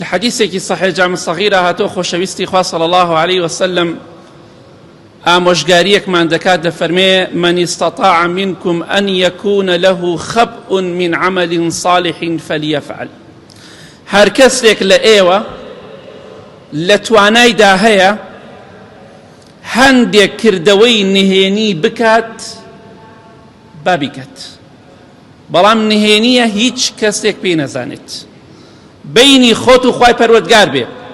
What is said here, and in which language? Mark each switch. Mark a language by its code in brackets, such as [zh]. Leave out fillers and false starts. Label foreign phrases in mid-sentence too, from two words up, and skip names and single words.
[ar] حديثك صحيح جامع الصغيرة [ckb] هاتو خوشويستي خوا [ar] صلى الله عليه وسلم [ckb] آموشگاریەک من دەکات دەفەرمێ [ar] من استطاع منكم أن يكون له خبء من عمل صالح فليفعل. [ckb] هەر کەسێک لە ئێوە لە توانایدا هەیە هەندێک کردەوەی نهێنی بکات با بیکات، بەڵام نهێنیە هیچ کەسێک پێی نەزانێت، بینی خۆت و خوای پەروەردگار بێ.